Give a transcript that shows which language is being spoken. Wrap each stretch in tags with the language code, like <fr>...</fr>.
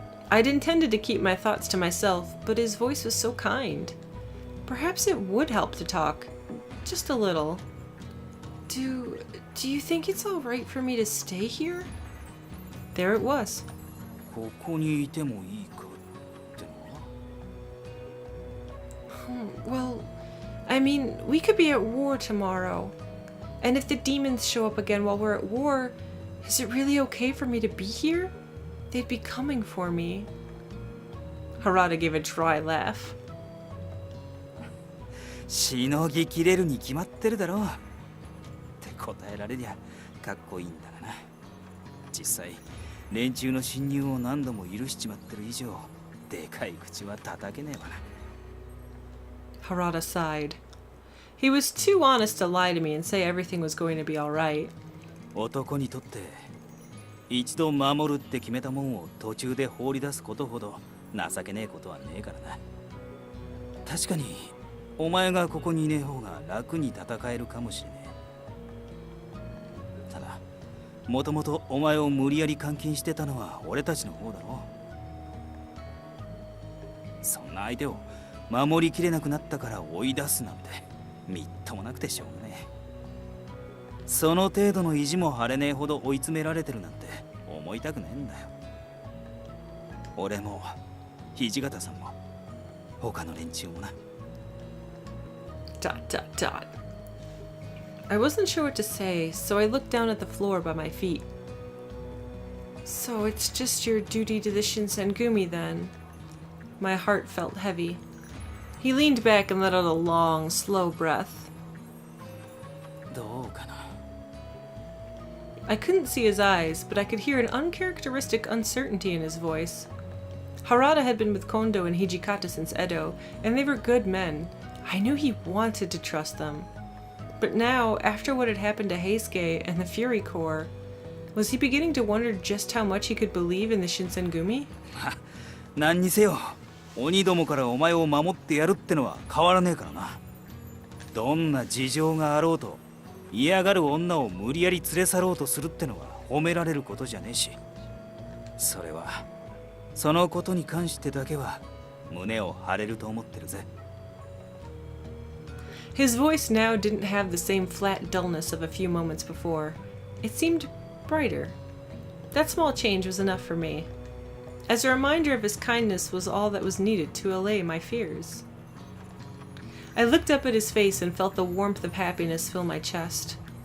<en>I'd intended to keep my thoughts to myself, but his voice was so kind. Perhaps it would help to talk. Just a little. Do you think it's all right for me to stay here? There it was.</en> <ja>ここにいてもいいかってのは？</ja> <en>Well, I mean, we could be at war tomorrow. And if the demons show up again while we're at war, is it really okay for me to be here? They'd be coming for me. Harada gave a dry laugh.</en> <ja>しのぎきれるに決まってるだろうって答えられりゃかっこいいんだがな。実際連中の侵入を何度も許しちまってる以上でかい口は叩けねえわな。</ja> <en>Harada sighed. He was too honest to lie to me and say everything was going to be all right.</en> <ja>男にとって一度守るって決めたもんを途中で放り出すことほど情けねえことはねえからな。確かにお前がここにいねえ方が楽に戦えるかもしれねえ。ただもともとお前を無理やり監禁してたのは俺たちの方だろう。そんな相手を守りきれなくなったから追い出すなんてみっともなくてしょうがねえ。その程度の意地も張れねえほど追い詰められてるなんて思いたくねえんだよ。俺も土方さんも他の連中もな。</ja> <en>I wasn't sure what to say, so I looked down at the floor by my feet. So it's just your duty to the Shinsengumi then? My heart felt heavy. He leaned back and let out a long, slow breath.</en> <ja>どうかな。</ja> <en>I couldn't see his eyes, but I could hear an uncharacteristic uncertainty in his voice. Harada had been with Kondo and Hijikata since Edo, and they were good men. I knew he wanted to trust them. But now, after what had happened to Heisuke and the Fury Corps, was he beginning to wonder just how much he could believe in the Shinsengumi?</en> <ja>何にせよ、鬼どもからお前を守ってやるってのは変わらねえからな。どんな事情があろうと、嫌がる女を無理やり連れ去ろうとするってのは褒められることじゃねえし、それはそのことに関してだけは胸を張れると思ってるぜ。</ja> <en>His voice now didn't have the same flat dullness of a few moments before. It seemed brighter. That small change was enough for me. As a reminder of his kindness was all that was needed to allay my fears. I looked up at his face and felt the warmth of happiness fill my chest.</en>